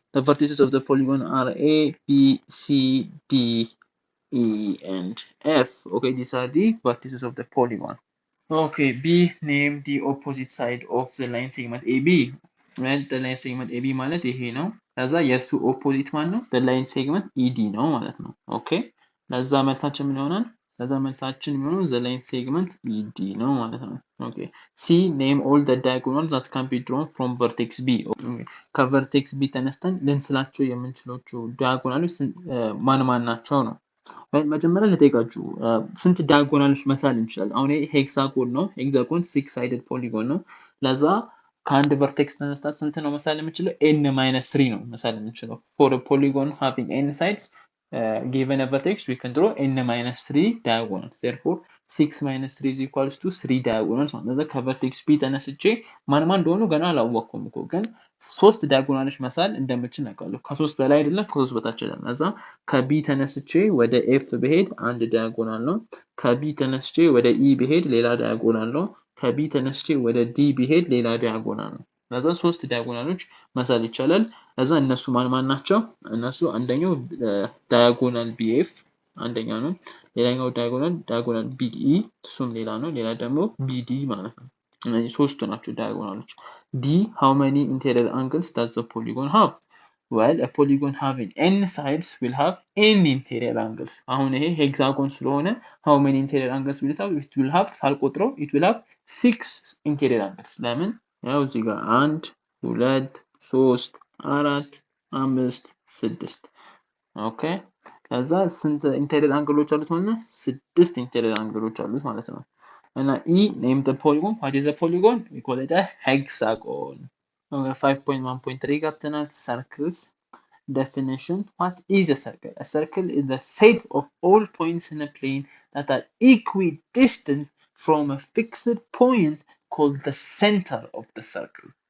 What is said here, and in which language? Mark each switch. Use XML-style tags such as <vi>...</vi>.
<en>The vertices of the polygon are A, B, C, D, E and F. Okay, these are the vertices of the polygon. Okay, B, name the opposite side of the line segment AB. Well, the line segment AB</en> <am>ማለት ይሄ ነው። ለዛ የሱ ኦፖዚት ማለት ነው</am> <en>the line segment ED</en> <am>ነው ማለት ነው። ኦኬ ለዛ መልሳችን ምን ይሆናል? ለዛ መልሳችን የሚሆነው</am> <en>the line segment ED</en> <am>ነው ማለት ነው። ኦኬ</am> <en>C, name all the diagonals that can be drawn from vertex B.</en> <am>ከቨርቴክስ B ተነስተን ልንስላቸው የምንችላቸው ዲያጎናሎች ማን ናቸው ነው። መጀመሪያ ልጠይቃችሁ ስንት ዲያጎናሎች መሳል እንችላለን? አሁን ይሄ ሄክሳጎን ነው። ሄክሳጎን</am> <en>6 sided polygon</en> <am>ነው። ለዛ ከአንድ ቨርቴክስ ተነስታ ስንት ነው መሳል የምንችለው? n-3 ነው መሳል የምንችለው</am> <en>for a polygon having n sides given a vertex, we can draw n minus 3 diagonals. Therefore, 6 minus 3 is equals to 3 diagonals.</en> <am>ስለዚህ ከቨርቴክስ ቢ ተነስቼ ማን እንደሆኑ ገና አላወቅኩም እኮ ግን 3 ዲያጎናሎች መሳል እንደምችል አውቃለሁ። ከ3 በላይ አይደለም ከ3 በታች አይደለም። ለዛ ከቢ ተነስቼ ወደ ኤፍ ብሄድ አንድ ዲያጎናል ነው። ከቢ ተነስቼ ወደ ኢ ብሄድ ሌላ ዲያጎናል ነው። ከቢ ተነስቼ ወደ ዲ ብሄድ ሌላ ዲያጎናል ነው። ለዛ 3 ዲያጎናሎች መሳል ይቻላል። ለዛ እነሱ ማን ናቸው? እነሱ አንደኛው ዲያጎናል ቢኤፍ አንደኛው ነው። ሌላኛው ዲያጎናል ቢኢ እሱም ሌላ ነው። ሌላ ደግሞ ቢዲ ማለት ነው። እነዚህ ሶስቱ ናቸው ዲያጎናሎች። ዲ</am> <en>how many interior angles does the polygon have? Well, a polygon having n sides will have n interior angles.</en> <am>አሁን ይሄ ሄክሳጎን ስለሆነ</am> <en>how many interior angles will it have? It will have</en> <am>ሳልቆጥረው</am> <en>it will have 6 interior angles.</en> <am>ለምን? ያው እዚህ ጋር 1 2 3 4 5 6 ኦኬ ከዛ ስንት ኢንቴሪየር አንግሎች አሉት ማለት ነው 6 ኢንቴሪየር አንግሎች አሉት ማለት ነው እና</am> <en>e name the polygon. What is a polygon? We call it a hexagon. Okay, 5.1.3</en> <am>ገብተናል</am> <en>circles definition. What is a circle? A circle is the set of all points in a plane that are equidistant from a fixed point called the center of the circle.</en>